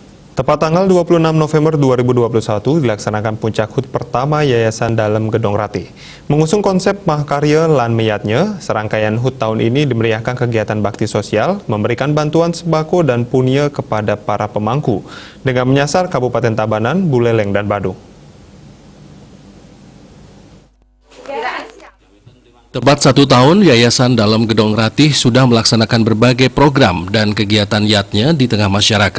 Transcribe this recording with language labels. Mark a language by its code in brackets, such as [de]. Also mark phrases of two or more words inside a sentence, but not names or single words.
[id] Tepat tanggal 26 November 2021 dilaksanakan puncak HUT pertama Yayasan Dalem Gedong Ratih. Mengusung konsep Mahakarya Lan Meyatnya, serangkaian HUT tahun ini dimeriahkan kegiatan bakti sosial, memberikan bantuan sembako dan punya kepada para pemangku, dengan menyasar Kabupaten Tabanan, Buleleng, dan Badung. Tepat 1 tahun, Yayasan Dalem Gedong Ratih sudah melaksanakan berbagai program dan kegiatan yatnya di tengah masyarakat.